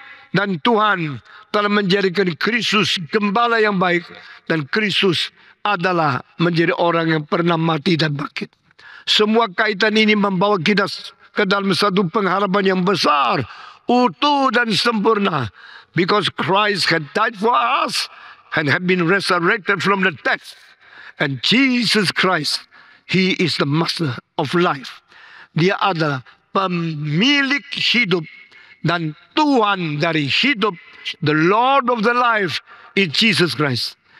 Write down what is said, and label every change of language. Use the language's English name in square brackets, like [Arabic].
[Indonesian] Dan Tuhan telah menjadikan Kristus gembala yang baik. Dan Kristus adalah menjadi orang yang pernah mati dan bangkit. Semua kaitan ini membawa kita ke dalam satu pengharapan yang besar, utuh dan sempurna. [English] Because Christ had died for us and had been resurrected from the dead. And Jesus Christ, He is the master of life. [Indonesian] Dia adalah pemilik hidup dan Tuhan dari hidup. [English] The Lord of the life is Jesus Christ.